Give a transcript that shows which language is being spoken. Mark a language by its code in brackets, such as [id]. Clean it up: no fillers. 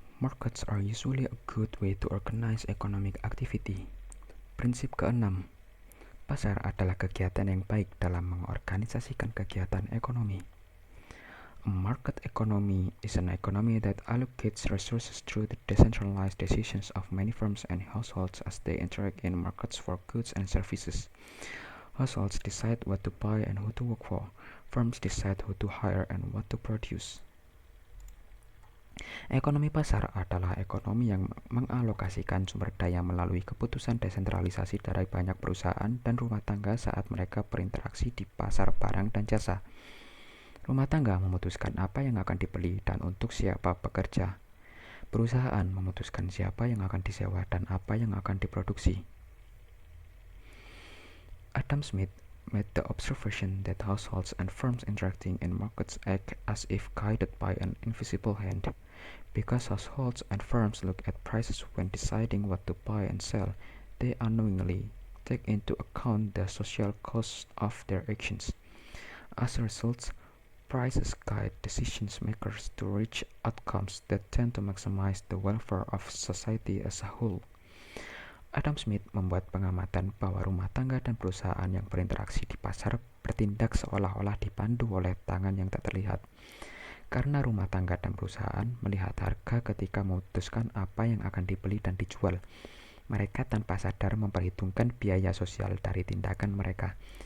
[en] Markets are usually a good way to organize economic activity. [id] Prinsip ke-6. Pasar adalah kegiatan yang baik dalam mengorganisasikan kegiatan ekonomi. [en] A market economy is an economy that allocates resources through the decentralized decisions of many firms and households as they interact in markets for goods and services. Households decide what to buy and who to work for. Firms decide who to hire and what to produce. [id] Ekonomi pasar adalah ekonomi yang mengalokasikan sumber daya melalui keputusan desentralisasi dari banyak perusahaan dan rumah tangga saat mereka berinteraksi di pasar barang dan jasa. Rumah tangga memutuskan apa yang akan dibeli dan untuk siapa bekerja. Perusahaan memutuskan siapa yang akan disewa dan apa yang akan diproduksi. [en] Adam Smith made the observation that households and firms interacting in markets act as if guided by an invisible hand. Because households and firms look at prices when deciding what to buy and sell, they unknowingly take into account the social cost of their actions. As a result, prices guide decision makers to reach outcomes that tend to maximize the welfare of society as a whole. [id] Adam Smith membuat pengamatan bahwa rumah tangga dan perusahaan yang berinteraksi di pasar bertindak seolah-olah dipandu oleh tangan yang tak terlihat. Karena rumah tangga dan perusahaan melihat harga ketika memutuskan apa yang akan dibeli dan dijual. Mereka tanpa sadar memperhitungkan biaya sosial dari tindakan mereka.